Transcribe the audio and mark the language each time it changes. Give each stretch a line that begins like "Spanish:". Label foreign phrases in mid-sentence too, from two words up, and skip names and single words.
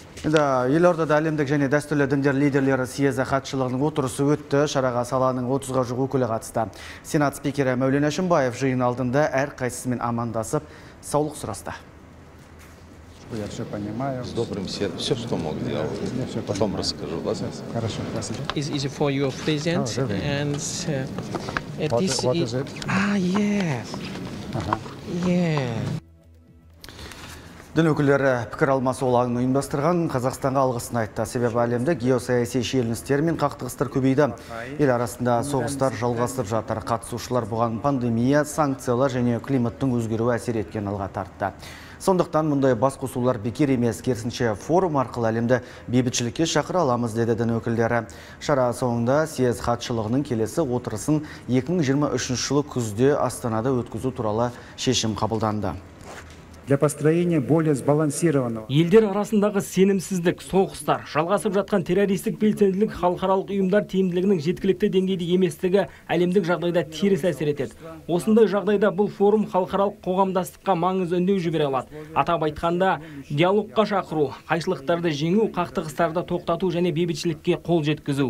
Kazakh: Елордада әлемдік және дәстүрлі діндер лидерлері съезі хатшылығының отырысы өтті. Шараға саланың 30-ға жуық өкілі қатысты. Сенат спикері Мәулен Әшімбаев жиын алдында әр қайсысымен амандасып, саулық сұрасты.
Russian: Я все понимаю. С добрым сердцем. Все, что мог делать. Потом расскажу. Хорошо, спасибо.
English: Is it for your present? Oh, really? And What is it? Yes. Yeah.
Kazakh: Дін өкілдері пікір алмасу алаңын ұйымдастырған Қазақстанға алғысын айтты. Себебі әлемде геосаяси шиеленістер мен қақтығыстар көбейді. Ел арасында соғыстар жалғасып жатыр. Қатысушылар бұған пандемия, санкциялар және климаттың өзгеруі әсер еткен алға тартты. Сондықтан мұндай басқосулар бекер емес, керісінше форум арқылы әлемді бейбітшілікке шақыра аламыз, деді дін өкілдері. Шара соңында съезд хатшылығының келесі отырысын 2023 жылы күзде Астанада өткізу туралы шешім қабылданды.
Russian: Для построения более сбалансированного.
Kazakh: Елдер арасындағы сенімсіздік, соғыстар, жалғасып жатқан террористік белсенділік халықаралық ұйымдар тиімділігінің жеткілікті деңгейде еместігі әлемдік жағдайда теріс әсер етеді. Осындай жағдайда бұл форум халықаралық қоғамдастыққа маңыз үндеу жібере алады. Атап айтқанда, диалогқа шақыру, қайшылықтарды жеңу, қақтығыстарды тоқтату және бейбітшілікке қол жеткізу.